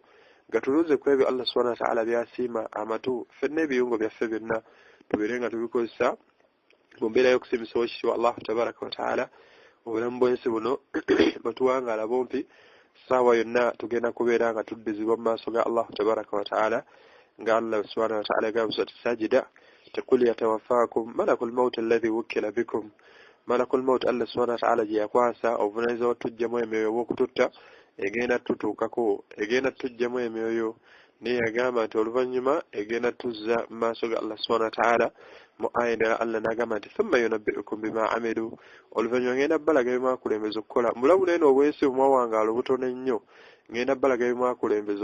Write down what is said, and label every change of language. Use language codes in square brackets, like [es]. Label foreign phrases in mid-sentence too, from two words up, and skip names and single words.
[lg] gatuluze ku ebyo [ar] الله سبحانه وتعالى [lg] byasiima amatu ffenna ebiyungo byaffe byonna tubeere nga tubikozesa mu mbeera y'okusiimisa ekitiibwa [ar] الله تبارك وتعالى [lg] obulamu bw'ensi buno batuwangaala bumpi saawa yonna tugenda kubeera nga tuddizibwa mu maaso ga Allah tabaraka wa ta'ala nga [ar] الله سبحانه وتعالى [lg] gamba [ar] سورة السجدة تقول يتوفاكم ملك الموت الذي وكل بكم ملك الموت الله سبحانه وتعالى [lg] je yakwasa obuvunanyizibwa tujjamu emyoyo w'okututta egenda tutuukako egenda tujjamu emyoyo naye yagamba nti oluvannyuma egenda tuzza mu maaso ga [ar] الله سبحانه وتعالى [lg] mu aya endala Allah n'agamba nti [ar] ثم ينبئكم بما عملوا [lg] oluvannyuma ngenda balaga bimwakulembeza okukola mulabula eno obwensi bumwawangaala obutono ennyo ngenda balaga bimwakulembeza